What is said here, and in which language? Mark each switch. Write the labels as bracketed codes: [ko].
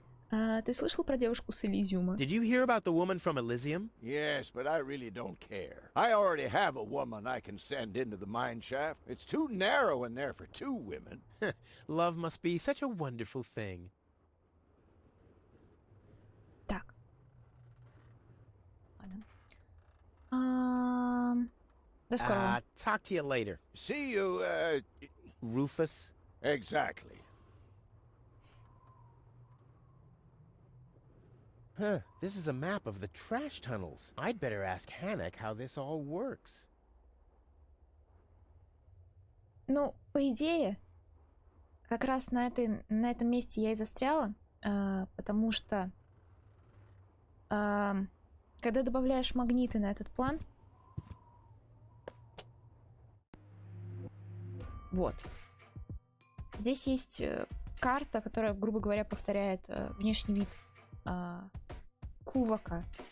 [ru] Ты слышал про девушку с Элизиума? [en] Did you hear about the woman from Elysium? Yes, but I really don't care. I already have a woman I can send into the mine shaft. It's too narrow in there for 2 women. Love must be such a wonderful thing. [ru] Так. Ладно. До скорого. [en] Talk to you later, See you, Rufus. exactly. Huh, this is a map of the trash tunnels. I'd better ask Hannock how this all works. [ru] Ну, по идее, как раз на этом месте я и застряла, потому что когда добавляешь магниты на этот план, вот, здесь есть карта, которая, грубо говоря, повторяет внешний вид Кувака.